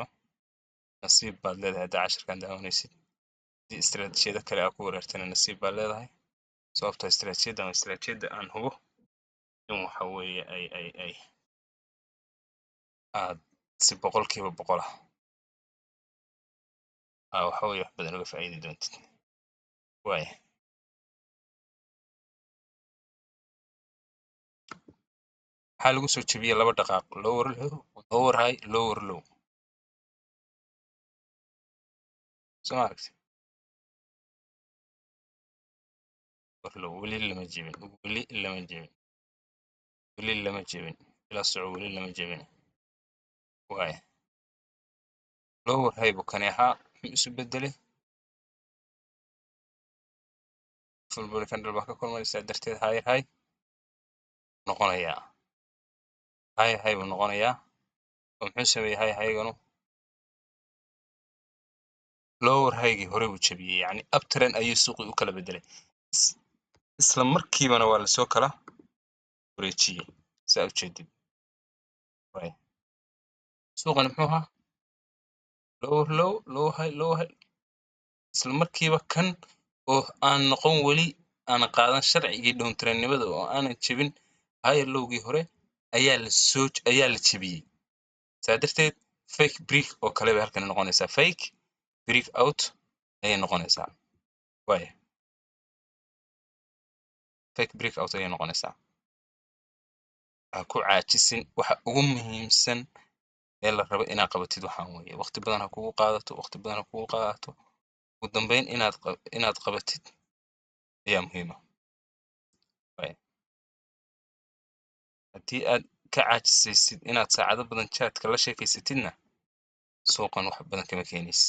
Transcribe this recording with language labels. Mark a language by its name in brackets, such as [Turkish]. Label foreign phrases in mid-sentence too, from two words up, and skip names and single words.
[Somali] Nasiib baad leedahay haddaa casharkan daawanaysid. Haddii istiraatiijiyada kale aad ku wareertana nasiib baad leedahay, sababtoo istiraatiijiyaddan waa istiraatiijiyadda aan hubo in waxa weeye ay aad si 100% waxa weeye wax badan uga faa'iidi doontid. Waaye maxaa lagu soo jebiyey 2 dhaqaaq? [English] Lower high, lower low. [Somali] Soo ma aragtid? Weli lama jebin, weli lama jebin. Ila soco, weli lama jebin. Waaye [English] lower high [Somali] buu kani ahaa, muxuu isu bedelay? [English] Full body candle [Somali] baa ka kormay, sidaa darteed high noqonayaa. High buu noqonayaa. Oo muxuu sameeyey high-ganu? [English] lower high-gii [Somali] hore uu jabiyey, yacni uptrend ayuu suuqii u kala bedelay. Isla markiibana waa lasoo kala wareejiyey saa u jeedid. Suuqani muxuu ahaa? [English] Lower low, lower high, lower high. [Somali] Isla markiiba kan oo aan noqon weli aan qaadan sharcigii downtrendnimada oo aanan jebin [English] higher low-gii [Somali] hore ayaa la jebiyey. Saa darteed [English] fake break [Somali] oo kale bay halkan noqonaysaa. [English] Fake break out [Somali] ayay noqonaysaa. [English] Fake break out [Somali] ayay noqonaysaa. Ha ku caajisin waxa ugu muhiimsan ee la rabo inaad qabatid waxaan weeye. Waqti badan ha kugu qaadato. Ugu dambeyn inaad qabatid ayaa muhiim ah. Haddii aad ka caajisaysid inaad saacado badan chatka la sheekaysatidna suuqan wax badan kama keenaysid.